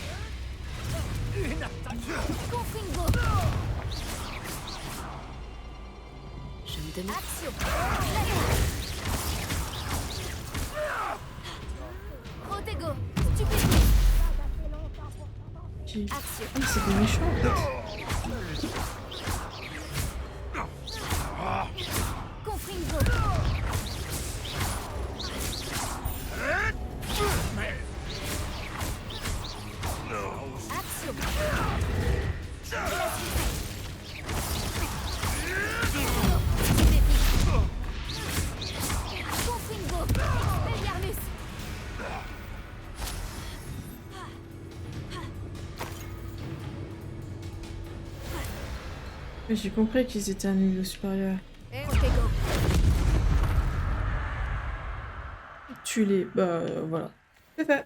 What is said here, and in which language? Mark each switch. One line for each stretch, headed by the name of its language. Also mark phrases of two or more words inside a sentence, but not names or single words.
French: Confringo. Je me demande. Action. Protego. Stupéfie. Qui... Action. Ah, mais c'est des méchants en fait. Confringo. Action. Confringo. Expelliarmus. Mais j'ai compris qu'ils étaient à un niveau supérieur. Protego. Tue-les. Bah, voilà. C'est fait.